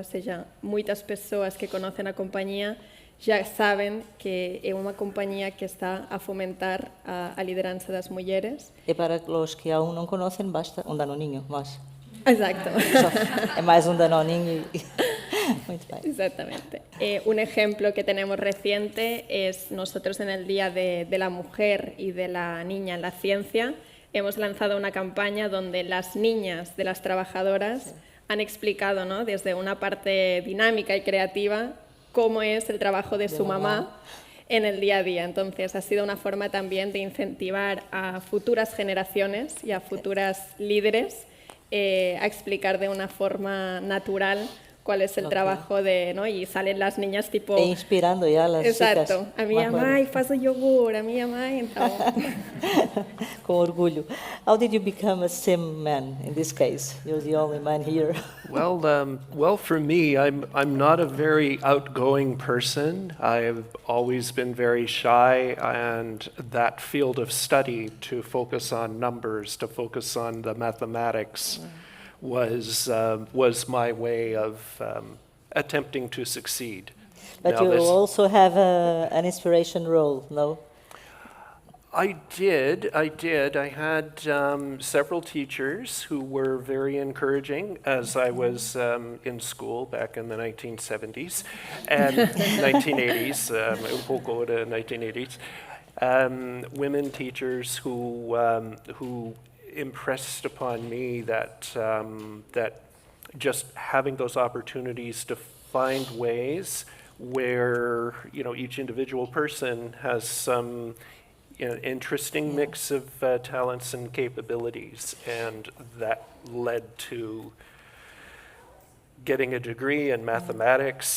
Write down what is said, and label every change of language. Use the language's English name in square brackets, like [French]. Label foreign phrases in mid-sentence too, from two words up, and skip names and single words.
[Portuguese] Ou seja, muitas pessoas que conhecem a companhia já sabem que é uma companhia que está a fomentar a liderança das mulheres. E para os que aún não conhecem, basta um danoninho, mas Exacto. é mais um danoninho e... Muito bem. Exactamente. [Spanish] Un ejemplo que tenemos reciente es nosotros en el Día de la Mujer y de la Niña en la Ciencia hemos lanzado una campaña donde las niñas de las trabajadoras han explicado, ¿no?, desde una parte dinámica y creativa cómo es el trabajo de su mamá en el día a día. Entonces, ha sido una forma también de incentivar a futuras generaciones y a futuras líderes a explicar de una forma natural cuál es el trabajo de, ¿no? Y salen las niñas tipo... E inspirando ya las Exacto. chicas. [Portuguese] A minha mãe faz o yogur, a minha mãe, então... Com orgulho. [English] How did you become a STEM man in this case? You're the only man here. Well, for me, I'm not a very outgoing person. I've always been very shy, and that field of study, to focus on numbers, to focus on the mathematics, was my way of attempting to succeed. But Now, you this- also have an inspiration role, no? I did. I had several teachers who were very encouraging as I was in school back in the 1970s and 1980s, [Spanish] un poco de 1980s. [English] Women teachers who impressed upon me that that just having those opportunities to find ways where, you know, each individual person has some interesting mix of talents and capabilities, and that led to getting a degree in mathematics.